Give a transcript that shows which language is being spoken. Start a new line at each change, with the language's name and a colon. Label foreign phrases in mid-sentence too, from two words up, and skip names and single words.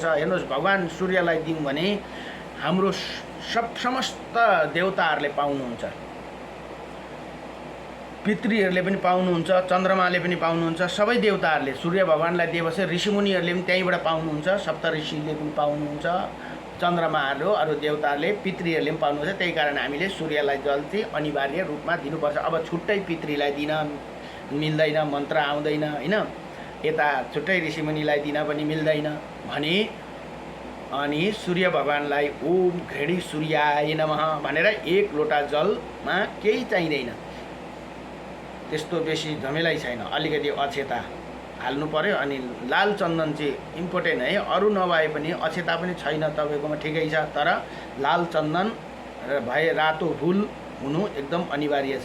Nepali: हेर्नुहोस्, भगवान सूर्यलाई दिउँ भने हाम्रो समस्त देवताहरूले पाउनुहुन्छ, पितृहरूले पनि पाउनुहुन्छ, चन्द्रमाले पनि पाउनुहुन्छ, सबै देवताहरूले सूर्य भगवानलाई दिएपछि ऋषिमुनिहरूले पनि त्यहीँबाट पाउनुहुन्छ, सप्त ऋषिले पनि पाउनुहुन्छ, चन्द्रमाहरू अरू देवताहरूले पितृहरूले पनि पाउनुहुन्छ। त्यही कारण हामीले सूर्यलाई जल चाहिँ अनिवार्य रूपमा दिनुपर्छ। अब छुट्टै पितृलाई दिन मिल्दैन, मन्त्र आउँदैन होइन, यता छुट्टै ऋषिमुनिलाई दिन पनि मिल्दैन भने अनि सूर्य भगवानलाई
Sanskrit: ओम घृणी सूर्याय नमः
Nepali: भनेर 1 लोटा जलमा केही चाहिँदैन, त्यस्तो बेसी झमेलै छैन। अलिकति अक्षता हाल्नु पर्यो अनि लाल चन्दन चाहिँ इम्पोर्टेन्ट है, अरू नभए पनि अक्षता पनि छैन तपाईँकोमा ठिकै छ, तर लाल चन्दन भए रातो फुल हुनु एकदम अनिवार्य छ।